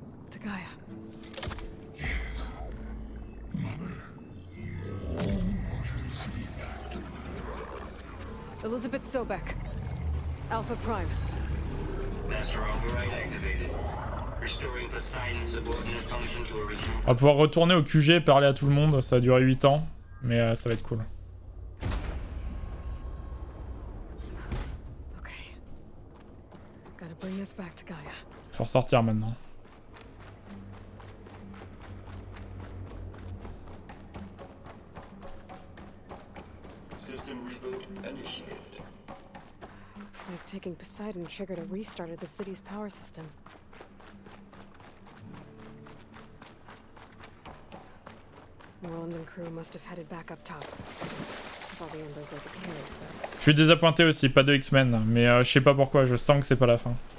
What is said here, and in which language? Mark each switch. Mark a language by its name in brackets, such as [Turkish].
[English] To Gaia. Elizabeth Sobek. Alpha Prime. Master override activated. Restoring Poseidon's subordinate function to original. [French] On va pouvoir retourner au QG et parler à tout le monde. Ça a duré 8 ans, mais ça va être cool. [English] Okay. Gotta bring us back to Gaia. [French] Faut ressortir maintenant. [English] System reboot initiated. Looks like taking Poseidon triggered a restart of the city's power system. Roland and crew must have headed back up top. With all the embers they could carry, but... [French] Je suis désappointé aussi, pas de X-Men, mais je sais pas pourquoi, je sens que c'est pas la fin.